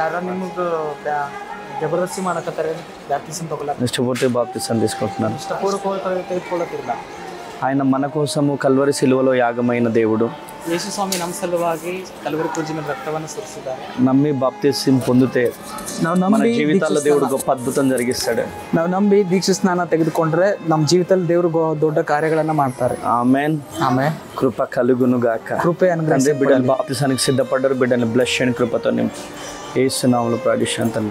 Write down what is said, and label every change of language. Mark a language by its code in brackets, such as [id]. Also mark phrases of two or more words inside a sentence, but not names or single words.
[te] ఇష్టపూర్తిగా బాప్తిసం తీసుకుంటున్నారు. ఆయన మన కోసము కల్వరి సిలువలో యాగమైన దేవుడు. నమ్మి బాప్తిసం పొందితే మన జీవితాల్లో దేవుడు గొప్ప అద్భుతం జరిగిస్తాడు. [kn] ನಾವು ನಂಬಿ ದೀಕ್ಷಾ ಸ್ನಾನ ತೆಗೆದುಕೊಂಡ್ರೆ ನಮ್ಮ ಜೀವಿತದಲ್ಲಿ ದೇವರು ದೊಡ್ಡ ಕಾರ್ಯಗಳನ್ನ ಮಾಡ್ತಾರೆ. [te] ఆమేన్ ఆమేన్. కృప కలుగును గాక. కృపే అనుగ్రహించండి. బిడ్డలు బాప్తిసానికి సిద్ధపడ్డారు, బిడ్డలు బ్లెస్ చేయండి కృపతో నింపి యేసు నామములో ప్రార్థిస్తున్నాను తండ్రి.